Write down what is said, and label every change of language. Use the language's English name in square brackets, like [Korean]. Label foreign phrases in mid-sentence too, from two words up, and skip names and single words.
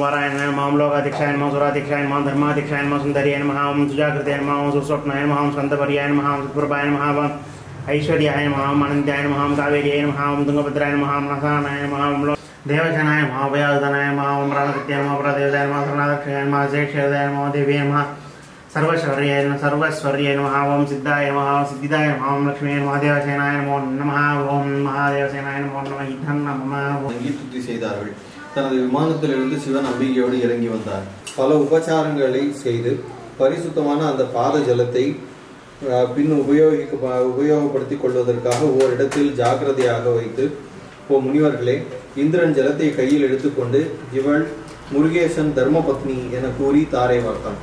[Sanskrit] वाराय नमः ओम लोकाध्यक्षाय नमः सुराध्यक्षाय नमः धर्माध्यक्षाय नमः सुन्दर्यै नमः ओम सुजाकृत्यै नमः ओम सुस्वप्नाय नमः ओम स्कन्दपर्याय नमः ओम सुप्रभाय नमः ऐश्वर्याय नमः अनन्त्याय नमः कावेर्यै नमः तुंगभद्राय नमः नसानाय नमः देवशनाय नमः भयावदनाय नमः प्राणकृत्याय नमः प्रदेवताय नमः शरणादक्षाय नमः शेषदाय नमः देव्यै नमः सर्वस्वर्याय नमः ओम सिद्धाय नमः सिद्धिदाय नमः ओम लक्ष्मी नमः देवसेनाय नमो नमः ओम महादेवसेनाय नमो नमः इदं नमः [Tamil] துதி செய்தார்கள். தனது விமானத்திலிருந்து சிவன் அம்பிகையோடு இறங்கி வந்தார். பல உபச்சாரங்களை செய்து பரிசுத்தமான அந்த பாத ஜலத்தை பின் உபயோகப்படுத்திக் கொள்வதற்காக ஓரிடத்தில் ஜாக்கிரதையாக வைத்து, ஓ முனிவர்களே, இந்திரன் ஜலத்தை கையில் எடுத்துக்கொண்டு இவள் முருகேசன் தர்மபத்னி என கூறி தாரை வார்த்தான்.